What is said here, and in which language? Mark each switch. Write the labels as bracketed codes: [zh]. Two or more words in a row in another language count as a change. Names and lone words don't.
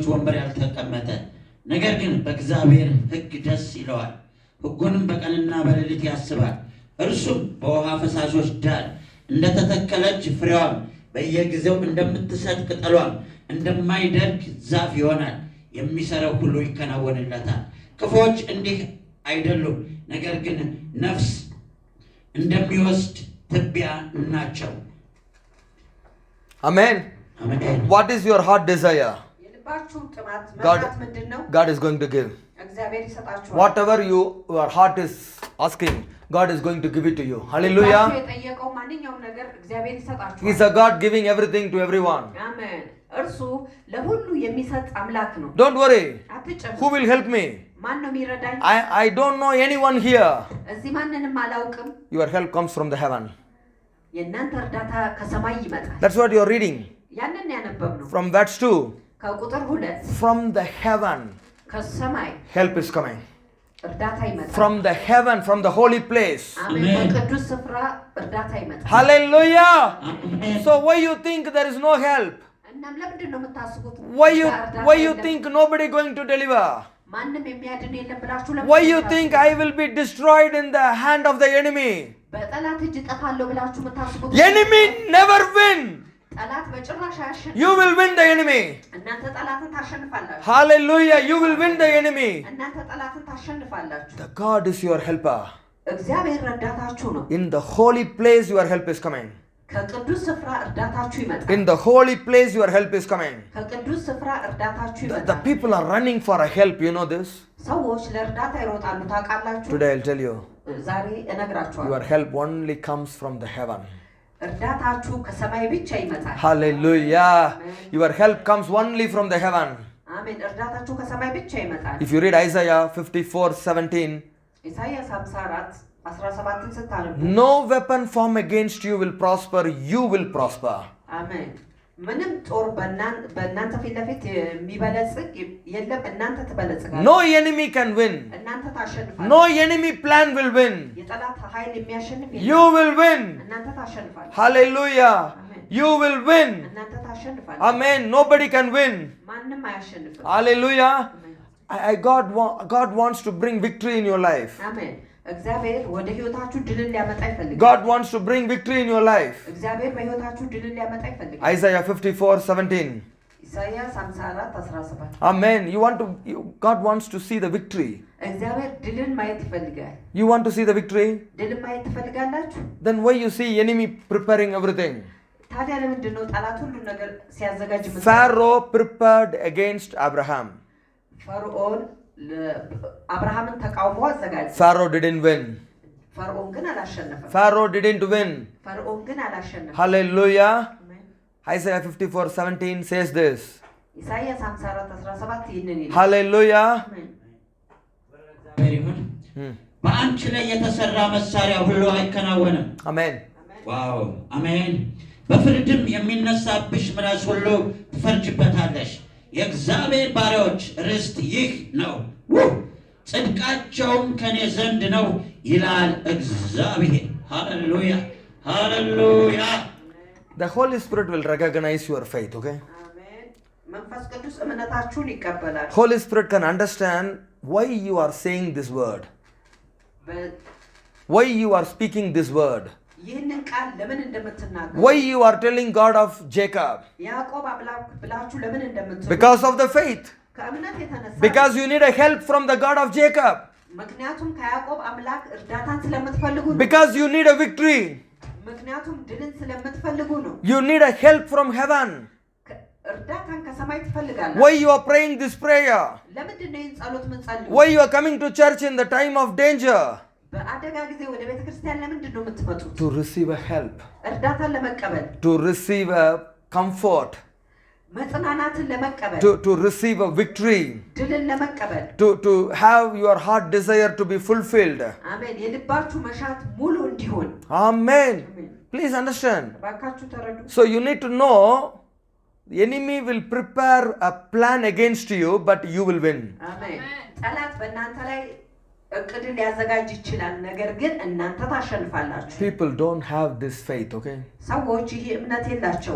[am] ወንበር ያልተቀመጠ። ነገር ግን በእግዚአብሔር ሕግ ደስ ይለዋል፣ ሕጉንም በቀንና በሌሊት ያስባል። እርሱም በውሃ ፈሳሾች ዳር እንደተተከለች ፍሬዋም በየጊዜው እንደምትሰጥ ቅጠሏም እንደማይደርቅ ዛፍ ይሆናል። የሚሰራው ሁሉ ይከናወንለታል። ክፉዎች እንዲህ አይደሉም፣ ነገር ግን ነፍስ እንደሚወስድ ትቢያ ናቸው። [en] አሜን። What is your heart desire? [am] የልባችሁ ጥማት መሻት ምንድነው? [en] God is going to give. [am] እግዚአብሔር ይሰጣችኋል። [en] Whatever your heart is asking, God is going to give it to you. Hallelujah. [am] የጠየቀው ማንኛውም ነገር እግዚአብሔር ይሰጣችኋል። [en] He is a God giving everything to everyone. [am] አሜን። እርሱ ለሁሉ የሚሰጥ አምላክ ነው። [en] Don't worry. [am] አትጨነቁ። [en] Who will help me? [am] ማን ነው የሚረዳኝ? [en] I don't know anyone here. [am] እዚህ ማንንም አላውቅም። [en] Your help comes from the heaven. [am] የእናንተ እርዳታ ከሰማይ ይመጣል። [en] That's what you are reading. [am] ያንን ያነበብነው [en] From verse 2. [am] ከቁጥር 2 [en] From the heaven [am] ከሰማይ [en] help is coming. [am] እርዳታ ይመጣል። [en] From the heaven, from the holy place. [am] አሜን። ከቅዱስ ስፍራ እርዳታ ይመጣል። [en] Hallelujah. So why you think there is no help? [am] እናም ለምንድን ነው የምታስቡት? [en] Why you think nobody going to deliver? [am] ማንም የሚያድን የለም ብላችሁ [en] Why you think I will be destroyed in the hand of the enemy? [am] በጠላት እጅ ጠፋለሁ ብላችሁ የምታስቡት? [en] Enemy never win. [am] ጠላት በጭራሽ አያሸንፍም። [en] You will win the enemy. [am] እናንተ ጠላትን ታሸንፋላችሁ። [en] Hallelujah. You will win the enemy. [am] እናንተ ጠላትን ታሸንፋላችሁ። [en] The God is your helper. [am] እግዚአብሔር ረዳታችሁ ነው። [en] In the holy place your help is coming. [am] ከቅዱስ ስፍራ እርዳታችሁ ይመጣል። [en] In the holy place your help is coming. [am] ከቅዱስ ስፍራ እርዳታችሁ [en] The [am] ይመጣል። [en] people are running for a help, you know this? [am] ሰዎች ለእርዳታ ይሮጣሉ ታውቃላችሁ? [en] Today I'll tell you. [am] ዛሬ እነግራችኋለሁ። [en] Your help only comes from the heaven. [am] እርዳታችሁ ከሰማይ ብቻ ይመጣል። [en] Hallelujah. Your help comes only from the heaven. [am] አሜን። እርዳታችሁ ከሰማይ ብቻ ይመጣል። [en] If you read Isaiah 54:17, [am] ኢሳይያስ 54:17 ስታነቡ [en] no weapon formed against you will prosper, you will prosper. [am] አሜን። ምንም ጦር በእናንተ ፊት ለፊት የሚበለጽግ የለም፣ እናንተ ትበለጽጋላችሁ። [en] No enemy can win. [am] እናንተ ታሸንፋላችሁ። [en] No enemy plan will win. [am] የጠላት ኃይል የሚያሸንፍ የለም። [en] You will win. [am] እናንተ ታሸንፋላችሁ። [en] Hallelujah. You will win. [am] እናንተ ታሸንፋላችሁ። [en] Amen. Nobody can win. [am] ማንም አያሸንፍም። [en] Hallelujah. God wants to bring victory in your life. [am] አሜን። እግዚአብሔር ወደ ህይወታችሁ ድልን ሊያመጣ ይፈልጋል። [en] God wants to bring victory in your life. [am] እግዚአብሔር በህይወታችሁ ድልን ሊያመጣ ይፈልጋል። [en] Isaiah 54:17. [am] ኢሳይያስ 54:17 [en] Amen. God wants to see the victory. [am] እግዚአብሔር ድልን ማየት ይፈልጋል። [en] You want to see the victory? [am] ድልን ማየት ትፈልጋላችሁ? [en] Then why you see enemy preparing everything? [am] ታዲያ ለምንድን ነው ጠላት ሁሉ ነገር ሲያዘጋጅ [en] Pharaoh prepared against Abraham. [am] ፈርዖን አብርሃምን ተቃውሞ አዘጋጀ። [en] Pharaoh didn't win. [am] ፈርዖን ግን አላሸነፈም። [en] Pharaoh didn't win. [am] ፈርዖን ግን አላሸነፈም። [en] Hallelujah. Isaiah 54:17 says this. [am] ኢሳይያስ 54:17 ይህንን ይላል። [en] Hallelujah. [am] በአንቺ ላይ የተሰራ መሳሪያ ሁሉ አይከናወንም። [en] Amen. [am] ዋው አሜን። በፍርድም የሚነሳብሽ ምላስ ሁሉ ትፈርጅበታለሽ። የእግዚአብሔር ባሪያዎች ርስት ይህ ነው፣ ጽድቃቸውም ከኔ ዘንድ ነው ይላል እግዚአብሔር። ሃሌሉያ ሃሌሉያ። [en] The Holy Spirit will recognize your faith, okay? [am] አሜን። መንፈስ ቅዱስ እምነታችሁን ይቀበላል። [en] Holy Spirit can understand why you are saying this word. Why you are speaking this word. [am] ይህንን ቃል ለምን እንደምትናገሩ [en] Why you are telling God of Jacob. [am] ያዕቆብ አምላክ ብላችሁ ለምን እንደምትሉ [en] Because of the faith. [am] ከእምነት የተነሳ [en] Because you need a help from the God of Jacob. [am] ምክንያቱም ከያዕቆብ አምላክ እርዳታን ስለምትፈልጉ ነው። [en] Because you need a victory. [am] ምክንያቱም ድልን ስለምትፈልጉ ነው። [en] You need a help from heaven. [am] እርዳታን ከሰማይ ትፈልጋላችሁ። [en] Why you are praying this prayer? [am] ለምንድን ነው ይህን ጸሎት የምትጸልዩ? [en] Why you are coming to church in the time of danger? [am] በአደጋ ጊዜ ወደ ቤተ ክርስቲያን ለምንድን ነው የምትመጡት? [en] To receive a help. [am] እርዳታን ለመቀበል፣ [en] To receive a comfort. [am] መጽናናትን ለመቀበል፣ [en] To receive a victory. [am] ድልን ለመቀበል፣ [en] To have your heart desire to be fulfilled. [am] አሜን። የልባችሁ መሻት ሙሉ እንዲሆን [en] Amen. Please understand. [am] ባካችሁ ተረዱ። [en] So you need to know the enemy will prepare a plan against you, but you will win. [am] አሜን። ጠላት በእናንተ ላይ እቅድን ሊያዘጋጅ ይችላል፣ ነገር ግን እናንተ ታሸንፋላችሁ። [en] People don't have this faith, okay? [am] ሰዎች ይህ እምነት የላቸውም።